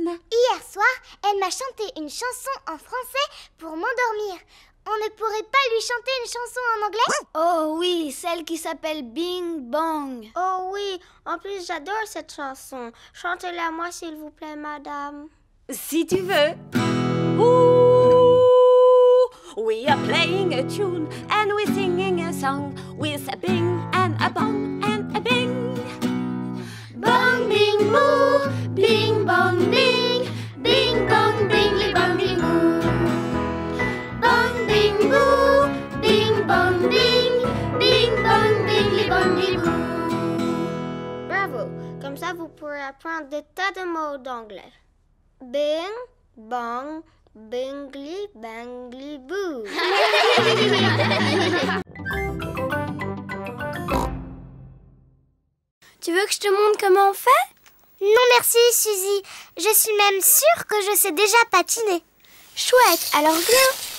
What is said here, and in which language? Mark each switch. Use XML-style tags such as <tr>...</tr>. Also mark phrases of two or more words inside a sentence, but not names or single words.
<fr>Hier soir, elle m'a chanté une chanson en français pour m'endormir. On ne pourrait pas lui chanter une chanson en anglais? Oh oui, celle qui s'appelle Bing Bong. Oh oui, en plus j'adore cette chanson. Chantez-la moi s'il vous plaît, madame. Si tu veux.</fr> <en>We are playing a tune and we're singing a song with a bing and a bong and a bing. Bong, bing, boo, bing, bong, bing, bing, bong, bingly, bongy, boo. Bong, bing, boo, bing, bong, bing, bing, bong, bingly, bongy, boo.</en> <fr>Bravo, comme ça vous pourrez apprendre des tas de mots d'anglais.</fr> <en>Bing, bong, bingly, bangly, boo.</en> <fr>Tu veux que je te montre comment on fait? Non merci, Suzy. Je suis même sûre que je sais déjà patiner. Chouette, alors viens.</fr>